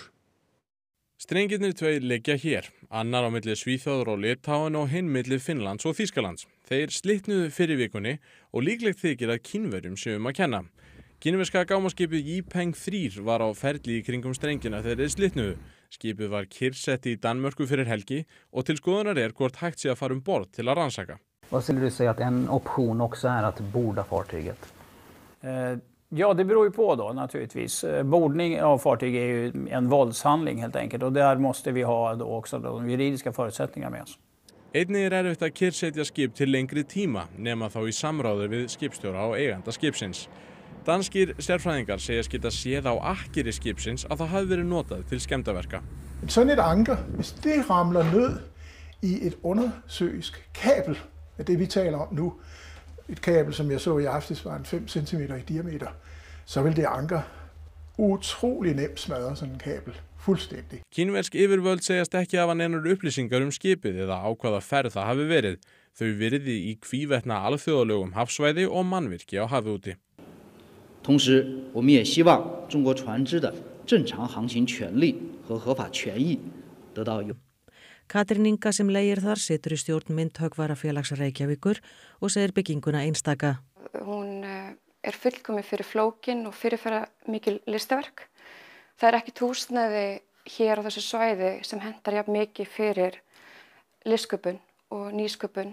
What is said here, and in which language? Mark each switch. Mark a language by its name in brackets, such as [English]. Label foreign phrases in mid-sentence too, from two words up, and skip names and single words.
[Icelandic] Strengirnir tveir liggja hér, annar á milli Svíþjóðar og Litáen og hinn milli Finnlands og Þýskalands. Þeir slitnuðu fyrir vikunni og líklegt þykir að Kínverjum séu að kenna. Kínverska gámaskipið Yipeng 3 var á ferli í kringum strengina þegar þeir slitnuðu. Skipið var kyrrsett í Danmörku fyrir helgi [Swedish] och till [Icelandic] skoðunar hvort hægt sé að fara borð til að rannsaka. [Swedish] Vad skulle du säga att en option också är att borda fartyget? Ja, det beror ju på då naturligtvis. Bordning av fartyg är ju en våldshandling helt enkelt och där måste vi ha då också de juridiska förutsättningarna med oss. [Icelandic] Einnig erfitt að kyrrsetja skip til lengri tíma nema þá í samráði við skipstjóra og eiganda skipsins. Danskir sérfræðingar segjast geta séð á akkeri skipsins að það hafi verið notað til skemmdarverka. [Danish] Sådan et anker, hvis det ramler ned i et undersøisk kabel, det vi taler om nu, et kabel som jeg så i aftes var 5 cm i diameter, så vil det anker utrolig nemt smadre sådan en kabel. Fullstændig. [Icelandic] Kínversk yfirvöld segjast ekki hafa neinar upplýsingar skipið eða á hvaða ferð það hafi verið. Þau virði í hvívetna alþjóðalögum hafsvæði og mannvirki á hafi úti. [Chinese] 同时，我们也希望中国船只的正常航行权利和合法权益得到有。 [Icelandic] Katrín Inga sem leigir þar situr í stjórn Myndhöggvarafélags Reykjavíkur og segir bygginguna einstaka. Hún fullkomin fyrir flókin og fyrirfara mikil listaverk. Það ekkert húsnæði hér á þessu svæði sem hentar jafn mikið fyrir listsköpun og nýsköpun.